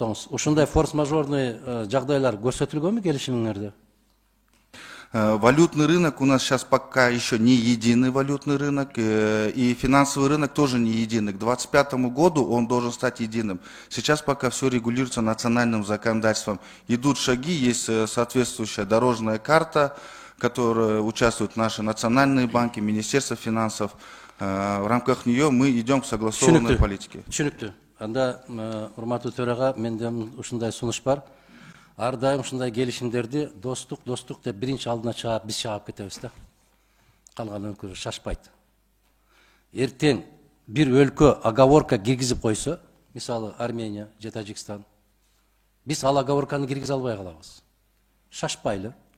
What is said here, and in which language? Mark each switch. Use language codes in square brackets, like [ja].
[ky] Ушундай форс-мажорный жагдайлар көрсөтүлгөнбү келишимиңерде? [ru] Валютный рынок у нас сейчас пока еще не единый валютный рынок, и финансовый рынок тоже не единый. К 2025 году он должен стать единым. Сейчас пока все регулируется национальным законодательством. Идут шаги, есть соответствующая дорожная карта, в которой участвуют наши национальные банки, Министерство финансов. В рамках нее мы идем к согласованной политике. [ky] Түшүнүктүү. Анда урматтуу төрага менден ушундай сунуш бар. Ар дайым ушундай келишимдерди достук деп биринчи алдына чыгып биз чыгып кетебиз да. Калган өлкөлөр шашпайт. Эртең бир өлкө оговорка киргизип койсо, мисалы Армения же Тажикстан, биз ал оговорканы киргизе албай калабыз. Шашпайлы.